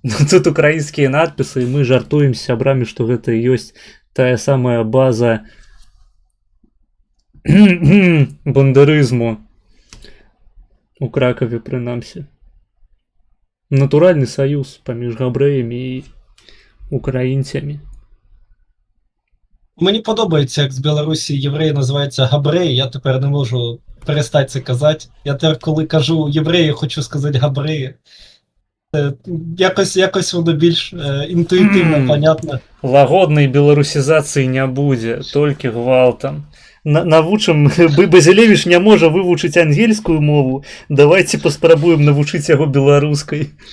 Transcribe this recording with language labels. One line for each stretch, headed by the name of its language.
Belarusian: Тут украінскія надпісы, і мы жартуем з сябрамі, што гэта і ёсць тая самая база бандерызму у Кракове, прынамсі. Натуральны саюз паміж габрэямі і украінцямі.
Ukrainian: Мені подобається, як з Білорусі євреї називаються габреї, я тепер не можу перестати це казати. Я тепер, коли кажу євреї, хочу сказати габреї. Якось воно більш інтуїтивно, понятно.
Belarusian: Лагоднай беларусізацыі не будзе, толькі гвалтам. Навучым, Базілевіч не можа вывучыць ангельскую мову, давайте паспрабуем навучыць яго беларускай.